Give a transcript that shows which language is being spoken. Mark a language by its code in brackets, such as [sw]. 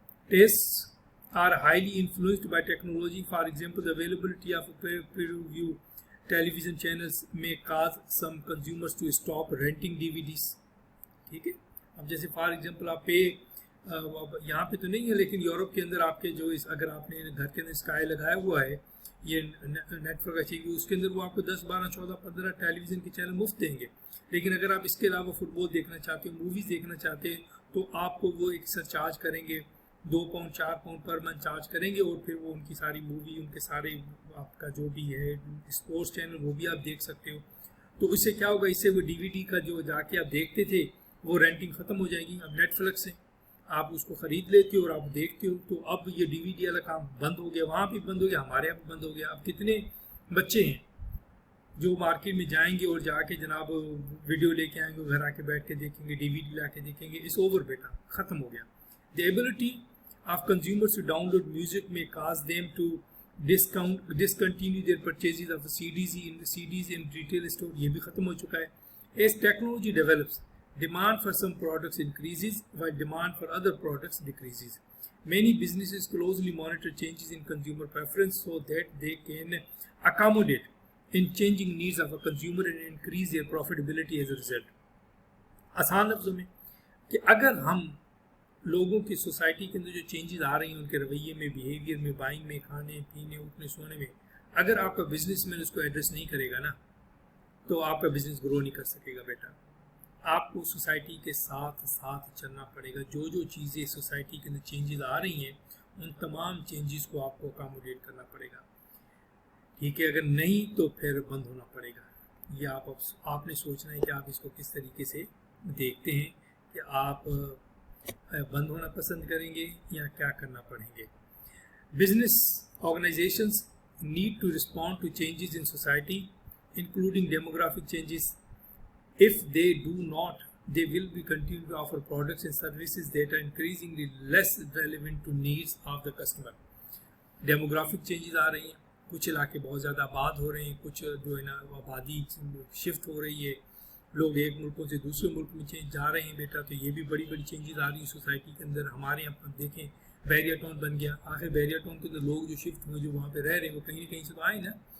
[en] Tastes are highly influenced by technology. For example, the availability of pay-per-view television channels may cause some consumers to stop renting DVDs. [ur] ٹھیک ہے, اب جیسے for example آپ پے یہاں پہ تو نہیں ہے لیکن یورپ کے اندر آپ کے جو اگر آپ نے گھر کے اندر اسکائی لگایا ہوا ہے یہ نیٹ ورک اچھی, اس کے اندر وہ آپ کو 10, 12, 14, 15 ٹیلی ویژن کے چینل مفت دیں گے. لیکن اگر آپ اس کے علاوہ فٹ بال دیکھنا چاہتے ہو, موویز دیکھنا چاہتے ہیں, تو آپ کو وہ ایک چارج کریں گے, 2 pound 4 pound per month charge کریں گے, اور پھر وہ ان کی ساری مووی, ان کے سارے آپ کا جو بھی ہے اسپورٹس چینل وہ بھی آپ دیکھ سکتے ہو. تو اس سے کیا ہوگا, اس سے وہ DVD کا جو جا کے آپ دیکھتے تھے وہ رینٹنگ ختم ہو جائے گی. اب نیٹ فلکس سے آپ اس کو خرید لیتے ہو اور آپ دیکھتے ہو, تو اب یہ DVD والا کام بند ہو گیا, وہاں بھی بند ہو گیا, ہمارے یہاں بھی بند ہو گیا. اب کتنے بچے ہیں جو مارکیٹ میں جائیں گے اور جا کے جناب ویڈیو لے کے آئیں گے, گھر آ کے بیٹھ کے دیکھیں گے, DVD لا کے دیکھیں گے. اس اوور بیٹا ختم ہو گیا. [en] The ability of consumers to download music may cause them to discontinue their purchases of CDs in retail store. [ur] یہ بھی ختم ہو چکا ہے. [en] As technology develops, demand for some products increases while demand for other products decreases. Many businesses closely monitor changes in consumer preference so that they can accommodate in changing needs of a consumer and increase their profitability as a result. [ur] آسان لفظوں میں کہ اگر ہم لوگوں کی society کے اندر جو چینجز آ رہی ہیں ان کے رویے میں, بیہیویئر میں, بائنگ میں, کھانے پینے, اٹھنے سونے میں, اگر آپ کا بزنس مین اس کو ایڈریس نہیں کرے گا نا, تو آپ کا بزنس گرو نہیں کر سکے گا بیٹا. آپ کو سوسائٹی کے ساتھ ساتھ چلنا پڑے گا. جو جو چیزیں سوسائٹی کے اندر چینجز آ رہی ہیں ان تمام چینجز کو آپ کو اکاموڈیٹ کرنا پڑے گا. ٹھیک ہے, اگر نہیں تو پھر بند ہونا پڑے گا. یہ آپ نے سوچنا ہے کہ آپ اس کو کس طریقے سے دیکھتے ہیں, کہ آپ بند ہونا پسند کریں گے یا کیا کرنا پڑیں گے. [en] Business organisations need to respond to changes in society, including demographic changes. If they do not, they will be continue to offer products and services that are increasingly less relevant to needs of the customer. Demographic changes [ur] آ رہی ہیں, کچھ علاقے بہت زیادہ آباد ہو رہے ہیں, کچھ جو ہے نا آبادی شفٹ ہو رہی ہے, لوگ ایک ملکوں سے دوسرے ملک میں جا رہے ہیں بیٹا. تو یہ بھی بڑی بڑی چینجز آ رہی ہیں سوسائٹی کے اندر. ہمارے یہاں دیکھیں بیریا ٹاؤن بن گیا. آخر بیریا ٹاؤن کے اندر لوگ جو شفٹ ہوئے, جو وہاں پہ رہ رہے ہیں, وہ کہیں نہ کہیں سے تو آئے نا.